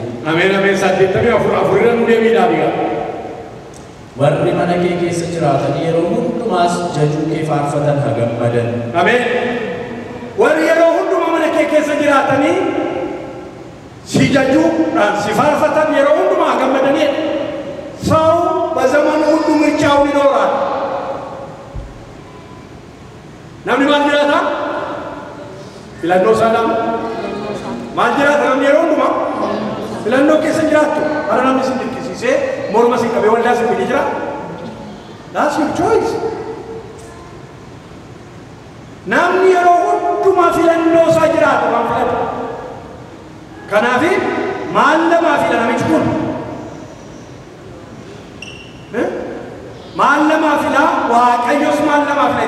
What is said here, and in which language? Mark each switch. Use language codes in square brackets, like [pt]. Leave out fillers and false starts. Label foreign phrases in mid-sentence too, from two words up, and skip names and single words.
[om] Ameen ameen. 84 nu deebiidhaa bigaa. Warri mana kee keessa jiraatanii yeroo hundumaas jajuu kee faarfatan hagammadan. Ameen. Warri yeroo hundumaa mana kee keessa jiraatanii si jajuudhaan si faarfatan yeroo hundumaa hagammadanii. [am] Sau በዘመኑ ሁሉ ምርጫውን ይኖራል። [om] namni maal jiraata? Filannoo saalaam. Maal jiraata namni yeroo hundumaa? Filannoo keessa jiraattu. Bara namni sin dirqisiisee morma sin qabee waldaa sin fide jira. [en] That's your choice. [om] Namni yeroo hundumaa filannoo isaa jiraatu waan filatu. Kanaaf maal namaa fila namichi kun? Maal namaa fila? Waaqayyos maal namaa fila?